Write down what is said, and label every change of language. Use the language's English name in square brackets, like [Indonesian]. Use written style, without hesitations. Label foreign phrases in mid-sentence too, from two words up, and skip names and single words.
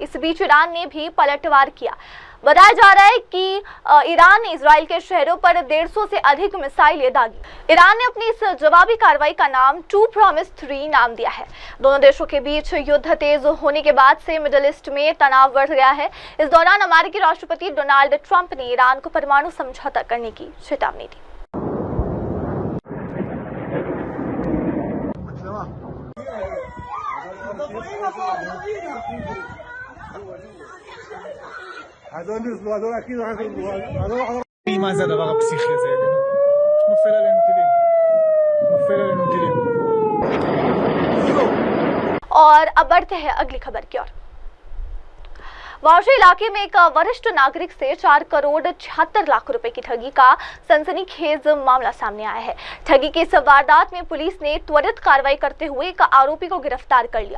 [Hindi] इस बीच ईरान ने भी पलटवार किया। बताया जा रहा है कि ईरान ने इजराइल के शहरों पर 150 से अधिक मिसाइलें दागी। ईरान ने अपनी इस जवाबी कार्रवाई का नाम 2 Promise 3 नाम दिया है। दोनों देशों के बीच युद्ध तेज होने के बाद से मिडिल ईस्ट में तनाव बढ़ गया है। इस दौरान अमेरिकी राष्ट्रपति डोनाल्ड ट्रंप ने ईरान को परमाणु समझौता करने की चेतावनी दी। [Hebrew] מה זה הדבר הפסיכי הזה? נופל עלינו טילים. [Hindi] और अब बढ़ते हैं अगली खबर की ओर। वाशी इलाके में एक वरिष्ठ नागरिक से 4 करोड़ 76 लाख रुपए की ठगी का सनसनीखेज मामला सामने आया है। ठगी की इस वारदात में पुलिस ने त्वरित कार्रवाई करते हुए एक आरोपी को गिरफ्तार कर लिया।